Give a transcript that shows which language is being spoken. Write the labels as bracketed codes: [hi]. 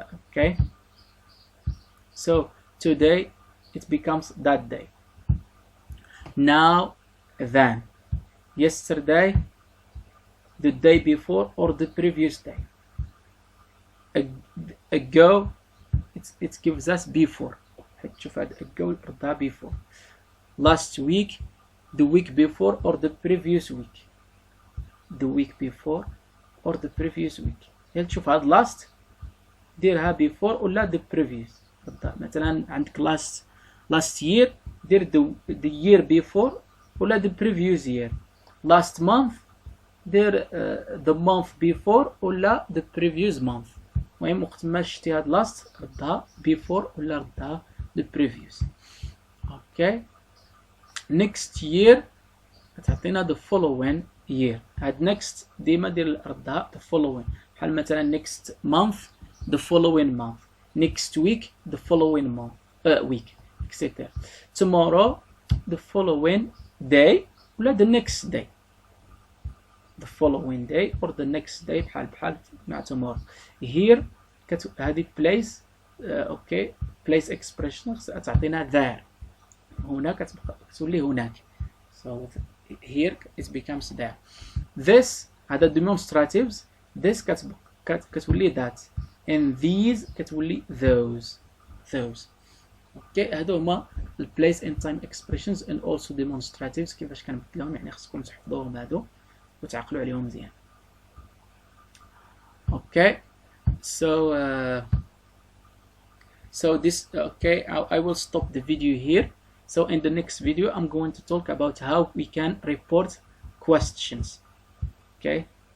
[en] Okay, so today it becomes that day, now, then, yesterday, the day before or the previous day, ago, it gives us before. [ar] شوف هاد ago ردها before. [en] Last week, the week before or the previous week. The week before or the previous week. [ar] يعني تشوف هاد last ديرها before ولا the previous. مثلا عندك [en] last year دير the year before ولا the previous year. Last month دير the month before ولا the previous month. [ar] المهم وقت ما شتي هاد last ردها before ولا ردها [en] the previous. Okay, next year تعطينا the following year. هاد next [ar] ديما دير ردها [en] the following، [ar] بحال مثلا [en] next month the following month، next week the following month week etc. tomorrow the following day ولا the next day. the following day or the next day بحال مع tomorrow. here هذه place okay place expression تعطينا there، [ar] هنا كتولي هناك. [en] so here it becomes there. this هذا demonstratives، this كتولي that، and these كتولي those. [ar] okay هادو هما [en] place and time expressions and also demonstratives [ar] كيفاش كنبدلهم، يعني خصكم تحفظوهم هادو وتعقلوا عليهم مزيان. [en] okay so this okay I will stop the video here. So in the next video I'm going to talk about how we can report questions. Okay.